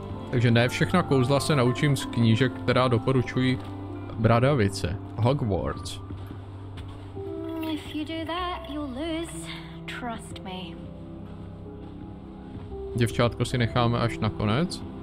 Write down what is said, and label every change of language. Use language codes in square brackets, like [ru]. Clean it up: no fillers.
[cs] Takže ne všechna kouzla se naučím z knížek, která doporučují Bradavice. [en] Hogwarts. If you do that, you'll lose. Trust me. [cs] Děvčátko si necháme až na konec.